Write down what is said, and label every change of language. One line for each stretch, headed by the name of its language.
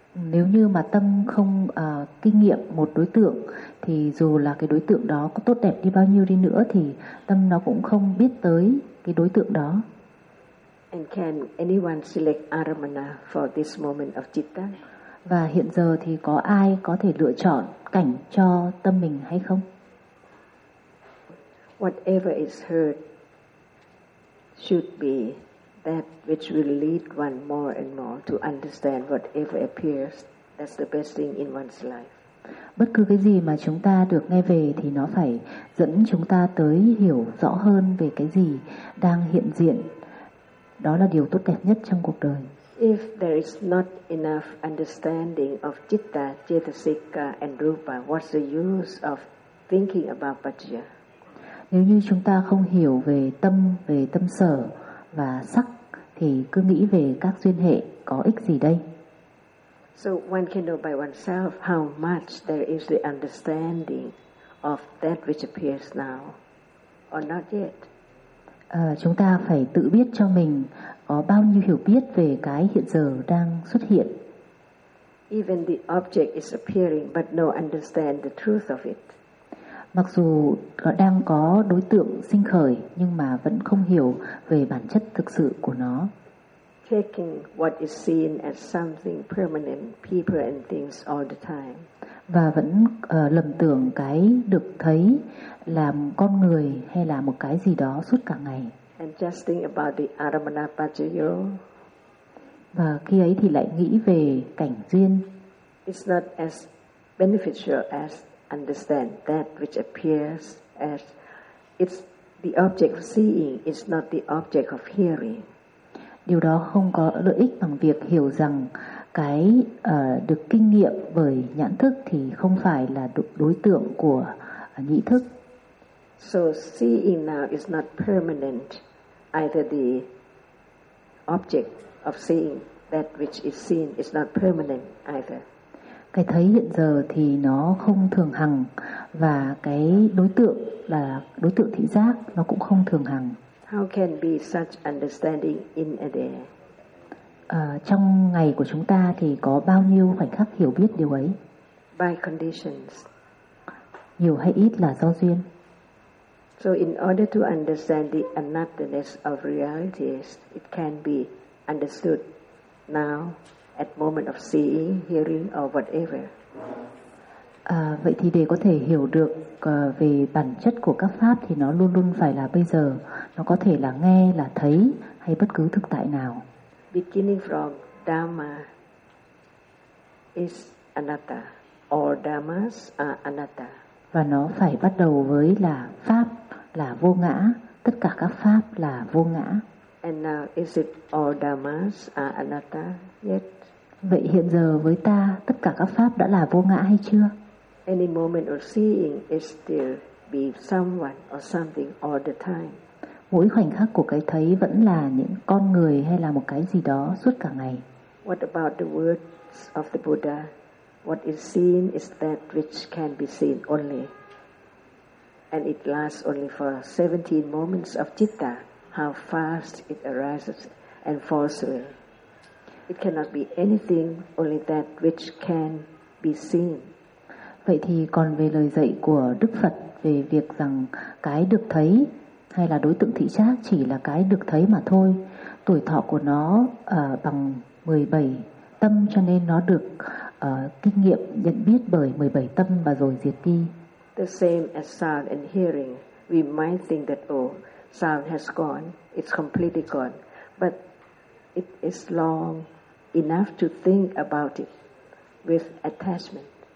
Vietnamese: Nếu như mà tâm không kinh nghiệm một đối tượng thì dù là cái đối tượng đó có tốt đẹp đi bao nhiêu đi nữa thì tâm nó cũng không biết tới cái đối tượng đó.
English: And can anyone select aramana for this moment of citta?
Vietnamese: Và hiện giờ thì có ai có thể lựa chọn cảnh cho tâm mình hay không?
English: Whatever is heard should be that which will lead one more and more to understand whatever appears. That's the best thing in one's life.
Vietnamese: Bất cứ cái gì mà chúng ta được nghe về thì nó phải dẫn chúng ta tới hiểu rõ hơn về cái gì đang hiện diện. Đó là điều tốt đẹp nhất trong cuộc đời.
English: If there is not enough understanding of citta, cetasika and rupa, what's the use of thinking about paccaya?
Vietnamese: Nếu như chúng ta không hiểu về tâm sở và sắc thì cứ nghĩ về các duyên hệ có ích gì đây?
English: So one can know by oneself how much there is the understanding of that which appears now or not yet.
Vietnamese: Chúng ta phải tự biết cho mình có bao nhiêu hiểu biết về cái hiện giờ đang xuất hiện.
English: Even the object is appearing but no understand the truth of it.
Vietnamese: Mặc dù đang có đối tượng sinh khởi nhưng mà vẫn không hiểu về bản chất thực sự của nó.
English: Taking what is seen as something permanent, people and things all the time.
Vietnamese: Và vẫn lầm tưởng cái được thấy là con người hay là một cái gì đó suốt cả ngày.
English: And just think about the aramana paccaya.
Vietnamese: Và khi ấy thì lại nghĩ về cảnh duyên.
English: It's not as beneficial as understand that which appears as it's the object of seeing, it's not the object of hearing.
Vietnamese: Điều đó không có lợi ích bằng việc hiểu rằng cái được kinh nghiệm bởi nhãn thức thì không phải là đối tượng của nhĩ thức.
English: So seeing now is not permanent, either the object of seeing, that which is seen, is not permanent either.
Vietnamese: Cái thấy hiện giờ thì nó không thường hằng, và cái đối tượng là đối tượng thị giác nó cũng không thường hằng.
English: How can be such understanding in a day?
Vietnamese: Trong ngày của chúng ta thì có bao nhiêu khoảnh khắc hiểu biết điều ấy?
English: By conditions.
Vietnamese: Nhiều hay ít là do duyên.
English: So in order to understand the anatthiness of realities, it can be understood now at moment of seeing, hearing or whatever.
Vietnamese: Vậy thì để có thể hiểu được về bản chất của các pháp thì nó luôn luôn phải là bây giờ. Nó có thể là nghe, là thấy hay bất cứ thực tại nào.
English: Beginning from Dhamma is anatta, or Dhammas are anatta.
Vietnamese: Và nó phải bắt đầu với là pháp là vô ngã, tất cả các pháp là vô ngã.
English: And now, is it all Dhammas are anatta yet?
Vietnamese: Vậy hiện giờ với ta, tất cả các pháp đã là vô ngã hay chưa?
English: Any moment of seeing is still be someone or something all the time.
Vietnamese: Mỗi khoảnh khắc của cái thấy vẫn là những con người hay là một cái gì đó suốt cả ngày.
English: What about the words of the Buddha? What is seen is that which can be seen only. And it lasts only for 17 moments of citta. How fast it arises and falls away. It cannot be anything, only that which can be seen.
Vietnamese: Vậy thì còn về lời dạy của Đức Phật về việc rằng cái được thấy hay là đối tượng thị giác chỉ là cái được thấy mà thôi. Tuổi thọ của nó bằng 17 tâm, cho nên nó được kinh nghiệm nhận biết bởi 17 tâm và rồi diệt đi.
English: The same as sound and hearing, we might think that oh, sound has gone, it's completely gone, but it is long enough to think about it with attachment.